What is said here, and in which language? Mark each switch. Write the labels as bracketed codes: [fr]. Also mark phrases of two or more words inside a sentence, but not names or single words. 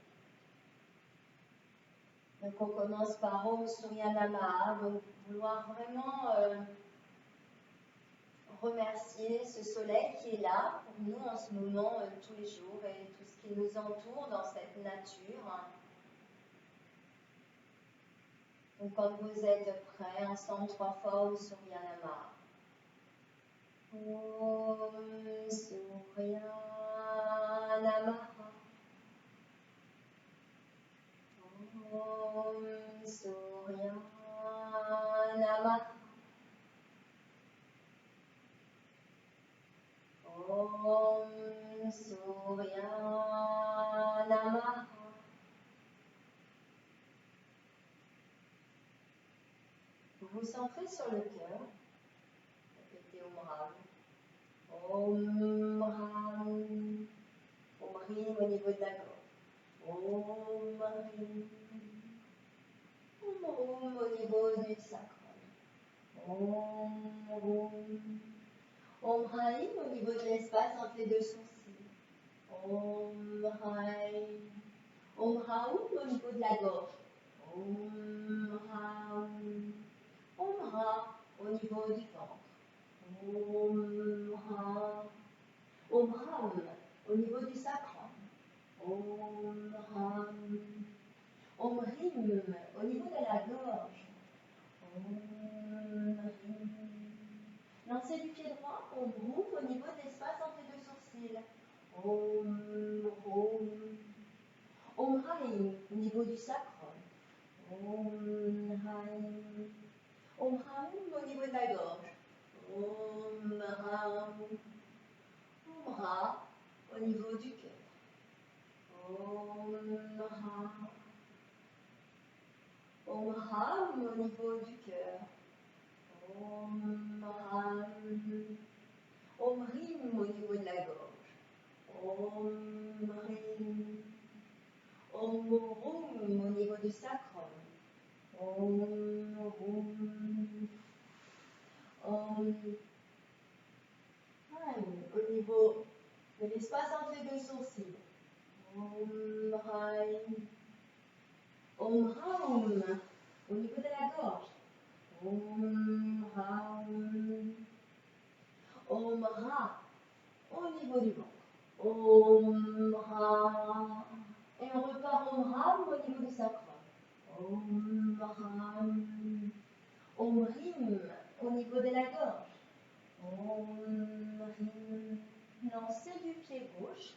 [fr] Donc on commence par [sa] Om Surya Namaha, [fr] donc vouloir vraiment remercier ce soleil qui est là pour nous en ce moment, tous les jours, et tout ce qui nous entoure dans cette nature. Donc quand vous êtes prêts, ensemble 3 fois [sa] Om Surya Namaha. Om Surya Namaha. Om Surya Namaha. Om Surya Namaha. [fr] Vous vous centrez sur le cœur. [sa] Répétez Om Ram. Om Ram. Om Rim [fr] au niveau de la gorge. [sa] Om Rim. Om Rum [fr] au niveau du sacral. [sa] Om Rum. Om Haim [fr] au niveau de l'espace entre les deux sourcils. [sa] Om Haim. Om Raoum [fr] au niveau de la gorge. [sa] Om Raoum. Om Ra [fr] au niveau du ventre. [sa] Om Ra. Om Ram [fr] au niveau du sacrum. [sa] Om Ram. Om Rim [fr] au niveau de la gorge. [sa] Om Rim. [fr] Lancez du pied droit. [sa] Om Roum [fr] au niveau de l'espace entre les deux sourcils. [sa] Om Roum. Om Raim [fr] au niveau du sacrum. [sa] Om Raim. Om Raum [fr] au niveau de la gorge. [sa] Om Raum. Om Ra [fr] au niveau du cœur. [sa] Om Ra. Om Ram [fr] au niveau du cœur. [sa] Om Ram. Om Rim [fr] au niveau de la gorge. [sa] Om Rim. Om Roum [fr] au niveau du sacrum. [sa] Om Roum. Om Ram [fr] au niveau de l'espace entre les deux sourcils. [sa] Om Ram. Om Raum [fr] au niveau de la gorge. [sa] Om Raum. Om Ra [fr] au niveau du ventre. [sa] Om Ra. [fr] Et on repart [sa] Om Ram [fr] au niveau du sacrum. [sa] Om Ram. Om Rim [fr] au niveau de la gorge. [sa] Om Rim. [fr] Lancez du pied gauche.